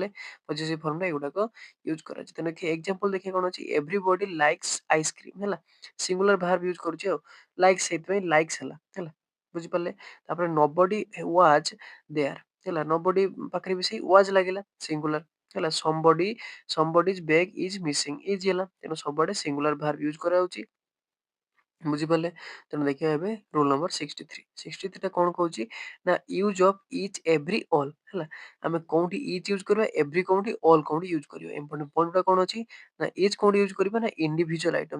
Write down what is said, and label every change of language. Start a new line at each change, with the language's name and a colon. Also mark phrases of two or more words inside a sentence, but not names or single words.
English: possessive form
Odia: ଏଗୁଡ଼ାକ ୟୁଜ୍ କରାଯାଏ। ତେଣୁ ଏକ୍ସାମ୍ପଲ୍ ଦେଖିବା କ'ଣ ଅଛି,
English: everybody likes ice cream.
Odia: ହେଲା,
English: singular verb use
Odia: କରୁଛି ଆଉ ଲାଇକ୍ସ, ସେଇଥିପାଇଁ ଲାଇକ୍ସ ହେଲା। ହେଲା, ବୁଝିପାରିଲେ। ତାପରେ
English: nobody was there.
Odia: ହେଲା, ନୋବଡି ପାଖରେ ବି ସେଇ ୱାଜ୍ ଲାଗିଲା ସିଙ୍ଗୁଲାର।
English: ହେଲା somebody's bag is missing ଇଜି ହେଲା।
Odia: ତେଣୁ ସବୁଆଡେ
English: singular verb use
Odia: କରାଯାଉଛି। ବୁଝିପାରିଲେ? ତେଣୁ ଦେଖିବା ଏବେ
English: rule number
Odia: 63। 63 ଟା କଣ କହୁଛି ନା
English: use of each every all
Odia: ହେଲା। ଆମେ କୋଉଠି
English: each use
Odia: କରିବା, ଏଭ୍ରି କୋଉଠି, ଅଲ୍ କୋଉଠି ୟୁଜ କରିବା।
English: important point
Odia: ଟା କଣ ଅଛି ନା ଇଚ୍ କୋଉଠି ୟୁଜ କରିବା ନା
English: individual item.